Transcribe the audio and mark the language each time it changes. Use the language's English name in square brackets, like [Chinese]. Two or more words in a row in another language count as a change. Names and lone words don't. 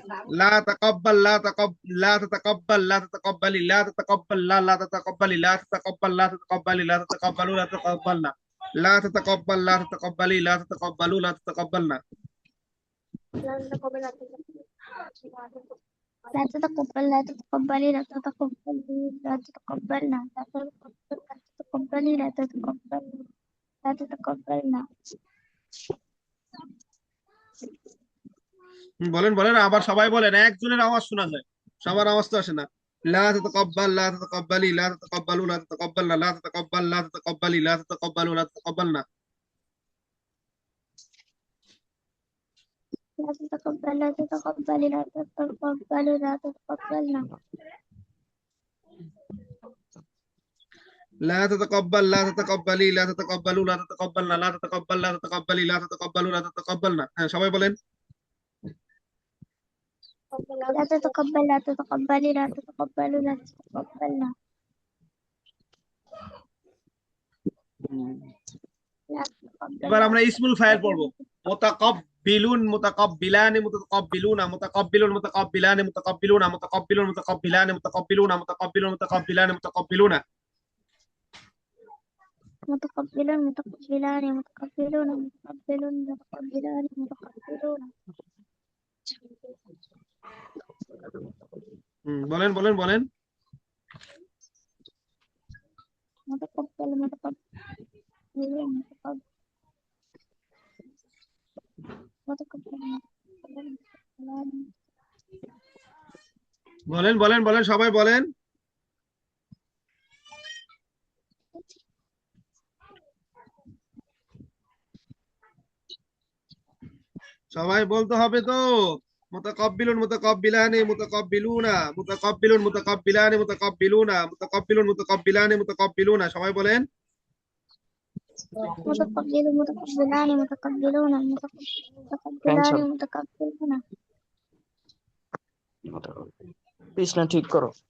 [Arabic] لا تقبل لا لا تتقبل لا تتقبلي لا تتقبل لا تتقبلي لا تتقبل لا تتقبلي لا تتقبلوا لا تتقبلنا لا تتقبل لا تتقبلي لا تتقبلوا لا تتقبلنا. لا تتقبل لا تتقبلي لا تتقبلي لا تتقبلنا لا تتقبلي لا تتقبلي لا تتقبلنا [Bangla] বলেন বলেন, আবার সবাই বলেন, একজনের আওয়াজ শোনা যায়, সবার আওয়াজ তো আসে না। [Arabic] لا تتقبل لا تتقبلي لا تتقبلوا لا تتقبلنا لا تتقبل لا تتقبلي لا تتقبلوا لا تتقبلنا. لا تتقبل لا تتقبلي لا تتقبلي لا تتقبلنا لا تتقبل لا تتقبلي لا تتقبلوا لا تتقبلنا لا تتقبل لا تتقبلي لا تتقبلوا لا تتقبلنا। [Bangla] হ্যাঁ, সবাই বলেন। [Arabic] لا تتقبل لا تتقبلي لا تتقبلوا لا تتقبلنا لا تتقبل [Bangla] এবার [Arabic] لا [Bangla] আমরা [Arabic] اسم الفاعل [Bangla] পড়বো। [Arabic] متقبل متقبلان متقبلون متقبل متقبلان متقبلون متقبل متقبلان متقبلون متقبل متقبلان متقبلون. متقبلون متقبلان متقبلون متقبلون متقبلان متقبلون [Bangla] বলেন বলেন বলেন। [Arabic] متقبل متقبلون متقبل متقبل متقبلان [Bangla] বলেন বলেন বলেন, সবাই বলেন। সবাই বলতে হবে তো। [Arabic] متقبل متقبلان متقبلون متقبل متقبلان متقبلون متقبل متقبلان متقبلون. [Bangla] সবাই বলেন। [Arabic] متقبل متقبلان متقبلون متقبلان متقبلون [Bangla] পিছনে ঠিক করো।